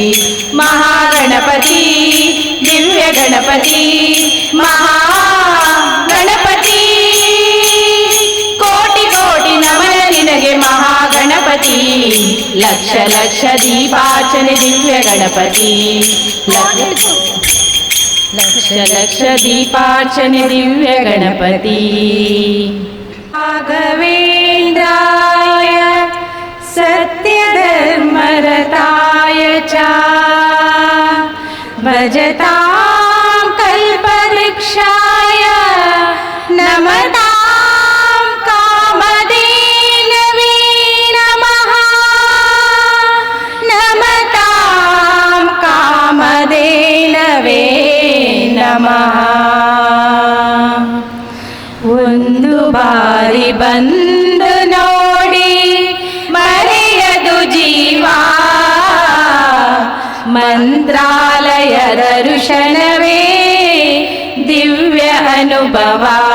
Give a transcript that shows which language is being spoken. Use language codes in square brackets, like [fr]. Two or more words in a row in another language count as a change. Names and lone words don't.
[kn] ಮಹಾಗಣಪತಿ ದಿವ್ಯ ಗಣಪತಿ ಮಹಾಗಣಪತಿ ಕೋಟಿ ಕೋಟಿ ನಮನ ನಿನಗೆ ಮಹಾಗಣಪತಿ ಲಕ್ಷ ಲಕ್ಷ ದೀಪಾರ್ಚನೆ ದಿವ್ಯ ಗಣಪತಿ ಲಕ್ಷ ಲಕ್ಷ ದೀಪಾರ್ಚನೆ ದಿವ್ಯ ಗಣಪತಿ ರಾಘವೇಂದ್ರಾಯ [sa] ಸತ್ಯಧರ್ಮರತಾಯ ಚ भजतां कल्पवृक्षाय नमतां कामधेनवे नमः नमतां कामधेनवे नमः [kn] ಒಂದು ಬಾರಿ ಬಂದು ನೋಡಿ ಮರೆಯದು ಜೀವ ಮಂತ್ರಾಲಯ ದರ್ಶನವೇ ದಿವ್ಯ ಅನುಭವ